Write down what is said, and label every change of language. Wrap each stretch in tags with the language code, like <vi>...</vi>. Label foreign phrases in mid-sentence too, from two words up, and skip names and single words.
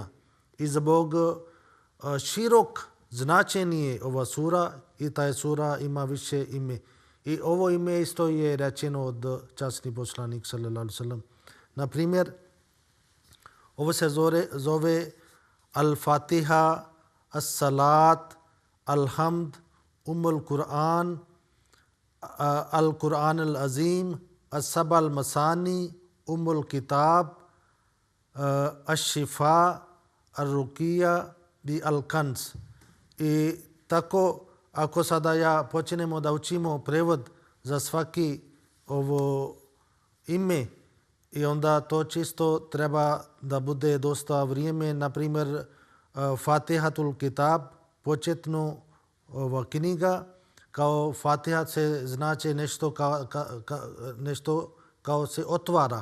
<bs>I zbog širok značenje ova sura i taj sura ima više ime. I ovo ime isto je rečeno od časni poslanik</bs> <ar>صلى الله عليه وسلم.</ar> <bs>Na primjer, ovo se zove Al-Fatiha, As-Salat, Al-Hamd, Al-Qur'an, Al-Qur'an al-Azim, As-Sab al-Masani, Al-Kitab, Al-Shifa, Al-Ruqiyya i Al-Kanz. I tako, ako sada ja počnemo da učimo prevod za svaki ovo ime, i onda to čisto treba da bude dosta vrijeme. Na primjer, Fatihatul Kitab, početno ova knjiga, kao Fatiha se znači nešto nešto kao se otvara.</bs>